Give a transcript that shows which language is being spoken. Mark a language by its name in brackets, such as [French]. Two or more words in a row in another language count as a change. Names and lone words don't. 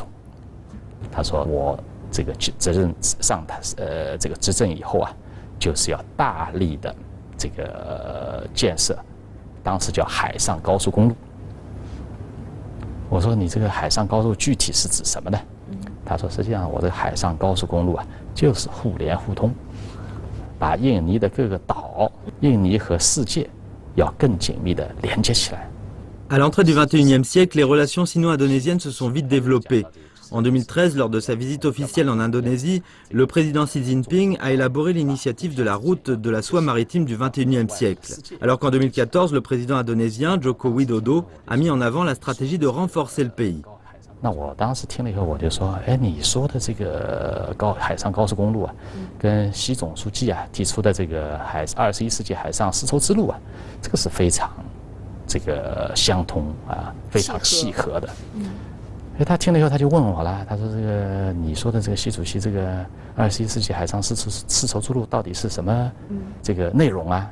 [Chinese] 他说我这个责任上台这个执政以后啊，就是要大力的这个建设，当时叫海上高速公路。我说你这个海上高速具体是指什么呢？他说实际上我这个海上高速公路啊，就是互联互通，把印尼的各个岛、印尼和世界要更紧密的连接起来。 [French] À l'entrée du XXIe siècle, les relations sino-indonésiennes se sont vite développées. En 2013, lors de sa visite officielle en Indonésie, le président Xi Jinping a élaboré l'initiative de la route de la soie maritime du XXIe siècle. Alors qu'en 2014, le président indonésien Joko Widodo a mis en avant la stratégie de renforcer le pays. [Chinese] 那我当时听了以后，我就说，哎，你说的这个海上高速公路啊，跟习总书记啊提出的这个21世纪海上丝绸之路啊，这个是非常这个相通啊，非常契合的。哎，他听了以后，他就问我了，他说这个你说的这个习主席这个21世纪海上丝绸之路到底是什么这个内容啊？